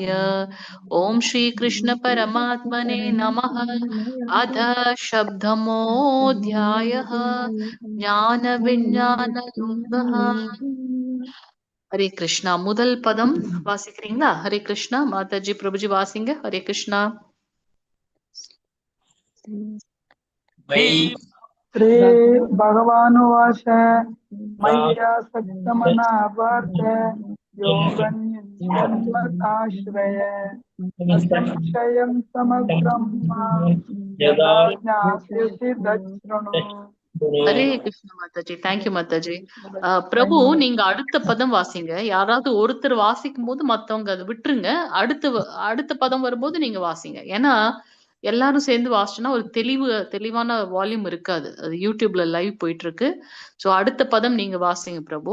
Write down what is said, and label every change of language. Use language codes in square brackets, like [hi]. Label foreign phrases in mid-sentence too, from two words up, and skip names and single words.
[sa] ॐ श्री कृष्ण परमात्मने नमः. अथ सप्तमोऽध्यायः ज्ञान विज्ञान योगः. हरे कृष्ण. [ta] முதல் பதம் வாசிக்கிறீங்களா? [sa] हरे कृष्ण. [ta] மாதாஜி பிரபுஜி வாசிங்க. [sa] हरे कृष्ण. श्री भगवानुवाच मय्यासक्तमना पार्थ योगन्यन्मताश्रय असंशयं समग्रं यदा ज्ञास्यसि तच्छृणु. हरे कृष्ण [ta] மாதாஜி. தேங்க்யூ மாதாஜி. பிரபு நீங்க அடுத்த பதம் வாசிங்க. யாராவது ஒருத்தர் வாசிக்கும் போது மத்தவங்க அதை விட்டுருங்க. அடுத்த பதம் வரும்போது நீங்க வாசிங்க. ஏன்னா எல்லாரும் சேர்ந்து வாசிச்சோன்னா ஒரு தெளிவான வால்யூம் இருக்காது. அது யூடியூப்ல லைவ் போயிட்டு இருக்கு. சோ அடுத்த பதம் நீங்க வாசிங்க பிரபு.